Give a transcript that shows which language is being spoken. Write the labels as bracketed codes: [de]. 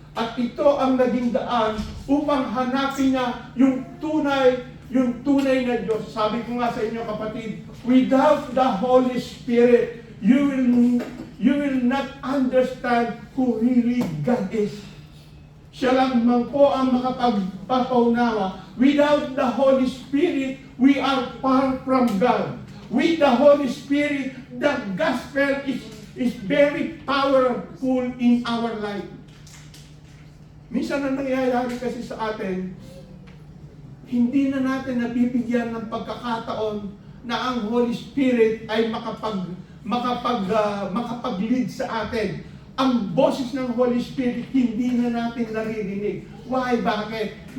[tl] At ito ang naging daan upang hanapin niya yung tunay na Diyos. Sabi ko nga sa inyo kapatid, [en] without the Holy Spirit, you will not understand who really God is. [tl] Siya lamang po ang makapagpapaunawa. [en] Without the Holy Spirit, we are far from God. With the Holy Spirit, the gospel is very powerful in our life. [tl] Minsan na nangyayari kasi sa atin, hindi na natin nabibigyan ng pagkakataon na ang Holy Spirit ay makapag-lead sa atin. Ang boses ng Holy Spirit, hindi na natin naririnig. Why? Bakit?